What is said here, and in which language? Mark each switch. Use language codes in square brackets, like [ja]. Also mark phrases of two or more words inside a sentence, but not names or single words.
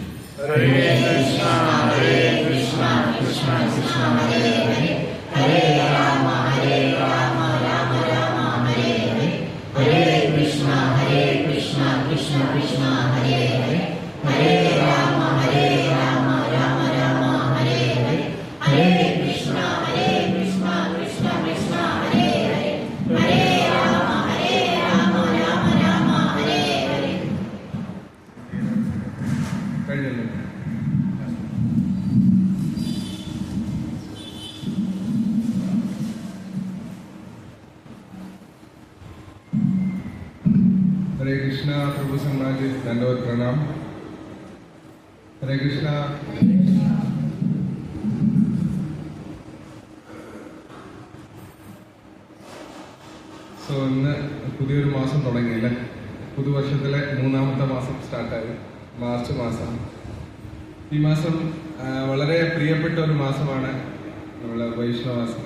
[sa] हरे कृष्ण हरे कृष्ण कृष्ण कृष्ण हरे हरे हरे राम राम राम हरे हरे हरे कृष्ण कृष्ण कृष्ण हरे हरे हरे राम राम राम हरे हरे हरे कृष्ण कृष्ण कृष्ण हरे हरे हरे राम राम हरे हरे. [ml] കഴിഞ്ഞല്ലോ. [hi] हरे कृष्णा प्रभु सम्राट जी दंडवत प्रणाम. हरे कृष्णा. [ml] സോ ഇന്ന് പുതിയൊരു മാസം തുടങ്ങിയില്ലേ? പുതുവർഷത്തിലെ 3ാമത്തെ മാസം സ്റ്റാർട്ടായി, മാർച്ച് മാസം. ഈ മാസം വളരെ പ്രിയപ്പെട്ട ഒരു മാസമാണ് നമ്മളെ വൈഷ്ണവാസിന്.